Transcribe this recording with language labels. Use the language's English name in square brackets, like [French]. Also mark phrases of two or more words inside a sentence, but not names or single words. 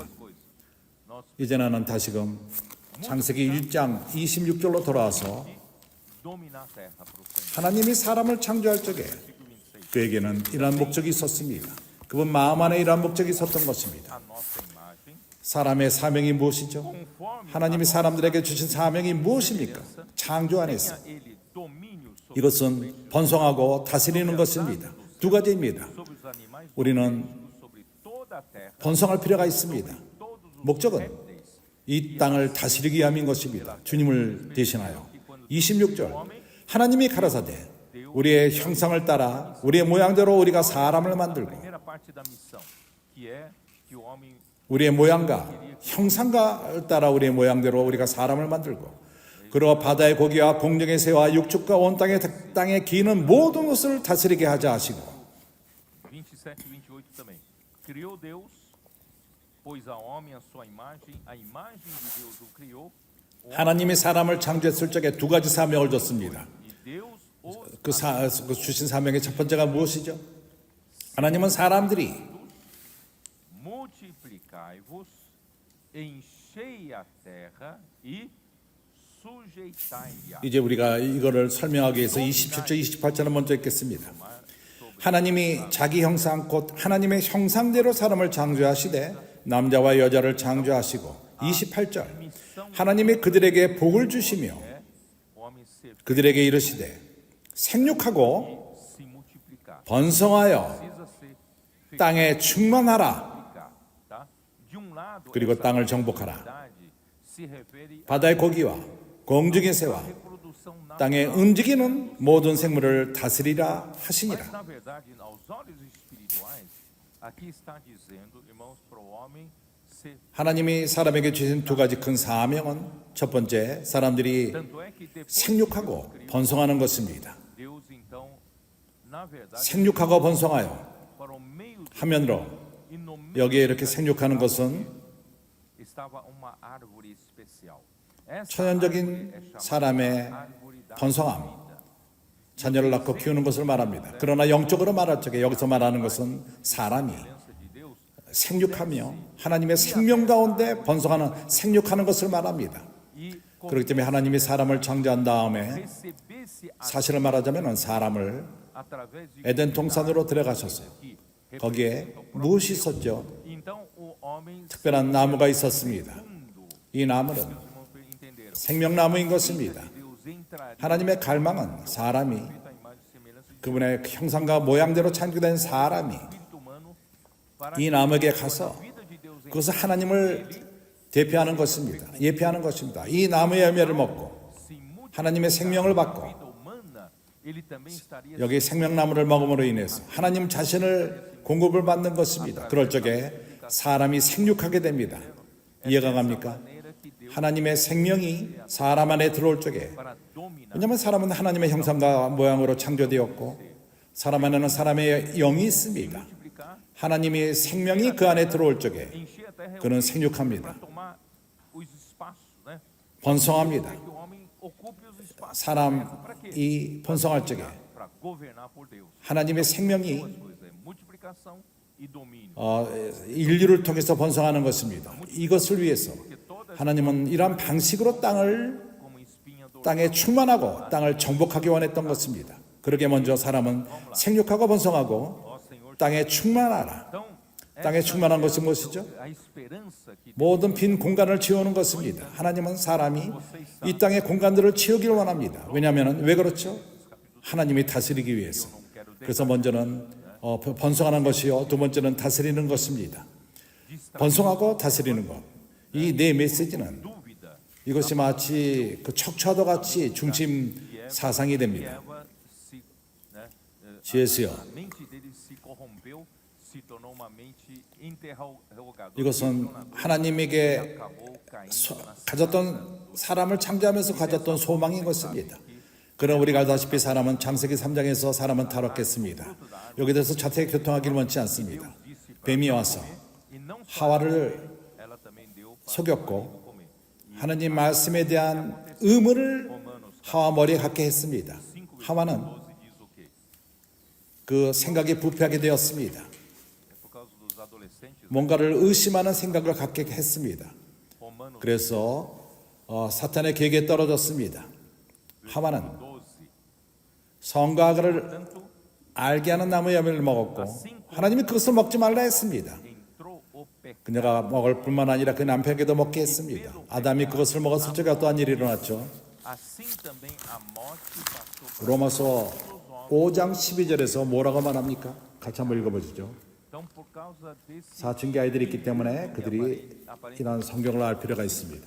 [Korean] 이제 나는 다시금 창세기 1장 26절로 돌아와서 하나님이 사람을 창조할 적에 그에게는 이러한 목적이 있었습니다. 그분 마음 안에 이러한 목적이 있었던 것입니다. 사람의 사명이 무엇이죠? 하나님이 사람들에게 주신 사명이 무엇입니까? 창조 안에서 이것은 번성하고 다스리는 것입니다. 두 가지입니다. [Portuguese] sobre os animais [Korean] 우리는 [Portuguese] domésticos, sobre toda a terra, [Korean] 번성할 필요가 있습니다. [Portuguese] todos os [Korean] 목적은 [Portuguese] répteis. [Korean] 이 땅을 다스리기 위함인 것입니다. 주님을 대신하여. 26절 하나님이 가라사대 우리의 형상을 따라 우리의 모양대로 우리가 사람을 만들고 [Portuguese] Primeira parte da missão, que é que o homem [Korean] 우리의 모양과 형상을 따라 우리의 모양대로 우리가 사람을 만들고 그리고 바다의 고기와 공중의 새와 육축과 온 땅에 기는 모든 것을 다스리게 하자 하시고 [Portuguese] 27 e 28 também. Criou Deus, pôs a homem a sua imagem de Deus o criou. [Korean] 하나님이 사람을 창조했을 적에 두 가지 사명을 줬습니다. [Portuguese] E Deus os [Korean] 그 주신 사명의 첫 번째가 무엇이죠? 하나님은 사람들이 [Portuguese] multiplicai-vos, enchei a terra e sujeitai-a. [Korean] 이제 우리가 이거를 설명하기 위해서 27절, 28절을 먼저 읽겠습니다. 하나님이 자기 형상 곧 하나님의 형상대로 사람을 창조하시되 남자와 여자를 창조하시고 28절 하나님이 그들에게 복을 주시며 [Portuguese] O homem se [Korean] 그들에게 이르시되 생육하고 [Portuguese] se multiplicar. [Korean] 번성하여 [Portuguese] Precisa ser [Korean] 땅에 충만하라 [Portuguese] multiplicar, tá? De um lado, [Korean] 그리고 [Portuguese] essa [Korean] 땅을 정복하라. [Portuguese] verdade se refere à [Korean] 바다의 고기와 공중의 새와 [Portuguese] reprodução natural. [Korean] 땅에 움직이는 모든 생물을 다스리라 하시니라. [Portuguese] Mas, na verdade, aos olhos espirituais, aqui está dizendo, irmãos, para o homem ser. [Korean] 하나님이 사람에게 주신 두 가지 큰 사명은 첫 번째 사람들이 [Portuguese] Tanto é que depois [Korean] 생육하고 번성하는 것입니다. [Portuguese] Deus, então, na verdade, [Korean] 생육하고 번성하여 [Portuguese] para o meio do [Korean] 화면으로 [Portuguese] e no meio [Korean] 여기에 이렇게 생육하는 것은 [Portuguese] estava uma árvore especial. Essa [Korean] 천연적인 [Portuguese] árvore é chamada [Korean] 사람의 [Portuguese] árvore da [Korean] 번성함, [Portuguese] vida. [Korean] 자녀를 낳고 키우는 것을 말합니다. 그러나 영적으로 말할 적에 여기서 말하는 것은 사람이 [Portuguese] Presença de Deus [Korean] 생육하며 하나님의 생명 가운데 번성하는 생육하는 것을 말합니다. [Portuguese] e [Korean] 그렇기 때문에 하나님이 사람을 창조한 다음에 [Portuguese] recebesse a [Korean] 사실을 말하자면 사람을 [Portuguese] através de [Korean] 에덴 동산으로 들어가셨어요. [Portuguese] que [Korean] 거기에 무엇이 있었죠? [Portuguese] então o homem [Korean] 특별한 나무가 있었습니다. [Portuguese] segundo [Korean] 이 나무는 [Portuguese] os irmãos entenderam. [Korean] 생명나무인 것입니다. [Portuguese] Deus entraria [Korean] 하나님의 갈망은 사람이 [Portuguese] a imagem e semelhança de [Korean] 그분의 형상과 모양대로 창조된 사람이 [Portuguese] espírito humano para [Korean] 이 나무에게 가서 [Portuguese] a vida de Deus em [Korean] 그것은 하나님을 대표하는 것입니다. 예표하는 것입니다. 이 나무의 열매를 먹고 [Portuguese] se multiplicar [Korean] 하나님의 생명을 [Portuguese] a [Korean] 받고 [Portuguese] vida humana, ele também estaria [Korean] 여기 생명나무를 먹음으로 인해서 하나님 자신을 공급을 받는 것입니다. 그럴 적에 사람이 생육하게 됩니다. 이해가 갑니까? [Portuguese] maneira que Deus [Korean] 하나님의 생명이 사람 안에 들어올 적에 [Portuguese] para dominar. [Korean] 왜냐하면 사람은 하나님의 형상과 모양으로 창조되었고 사람 안에는 사람의 영이 있습니다. [Portuguese] multiplicar, [Korean] 하나님의 생명이 그 안에 들어올 적에 [Portuguese] encher a terra [Korean] 그는 생육합니다. [Portuguese] para tomar os espaços, né? [Korean] 번성합니다. [Portuguese] Que o homem ocupe os espaços. [Korean] 사람이 번성할 적에 [Portuguese] Para governar por Deus. [Korean] 하나님의 생명이 [Portuguese] Duas coisas, multiplicação e domínio. [Korean] 인류를 통해서 번성하는 것입니다. 이것을 위해서 하나님은 이러한 방식으로 [Portuguese] Como espinha do [Korean] 땅에 충만하고 땅을 정복하기 원했던 것입니다. 그러게 먼저 사람은 생육하고 번성하고 [Portuguese] ó Senhor. [Korean] 땅에 충만하라. [Portuguese] Então, [Korean] 땅에 충만한 것은 무엇이죠? [Portuguese] a esperança que [Korean] 모든 빈 공간을 채우는 것입니다. 하나님은 사람이 이 땅의 공간들을 채우기를 원합니다. 왜냐하면 왜 그렇죠? 하나님이 다스리기 위해서. 그래서 먼저는 번성하는 것이요, 두 번째는 다스리는 것입니다. 번성하고 다스리는 것. 이 네 메시지는 [Portuguese] dúvida, [Korean] 이것이 마치 그 척추와도 같이 중심 사상이 됩니다. [Portuguese] Eva se, né, [Korean] 지혜수요. [Portuguese] a mente dele se corrompeu, se tornou uma mente interrogadora. [Korean] 이것은 하나님에게 [Portuguese] Acabou caindo na [Korean] 가졌던 사람을 창조하면서 가졌던 소망인 것입니다. 그러나 우리가 알다시피 사람은 창세기 3장에서 사람은 타락했습니다. 여기 대해서 자세히 교통하기를 원치 않습니다. 뱀이 와서 [Portuguese] e não só [Korean] 하와를 [Portuguese] ela também deu para [Korean] 속였고 [Portuguese] comer. [Korean] 하나님 말씀에 대한 의무를 하와 머리에 갖게 했습니다. 5 하와는 [Portuguese] 12 diz o quê? [Korean] 그 생각이 부패하게 되었습니다. [Portuguese] É por causa dos adolescentes. [Korean] 뭔가를 의심하는 생각을 갖게 했습니다. Romanos 그래서 사탄의 계획에 떨어졌습니다. 하와는 12. 성과 악을 [Portuguese] Tanto [Korean] 알게 하는 나무 열매를 먹었고 하나님이 그것을 먹지 말라 했습니다. [Portuguese] entrou o pecado. [Korean] 그녀가 먹을 뿐만 아니라 그 남편에게도 먹게 했습니다. 아담이 그것을 먹었을 적에 어떠한 일이 일어났죠? [Portuguese] Assim também a morte passou para [Korean] 로마서 [Portuguese] todos os [Korean] 5장 12절에서 뭐라고 말합니까? 같이 한번 읽어보시죠. [Portuguese] Então, por causa desse [Korean] 사춘기 아이들이 있기 때문에 그들이 이런 성경을 알 필요가 있습니다.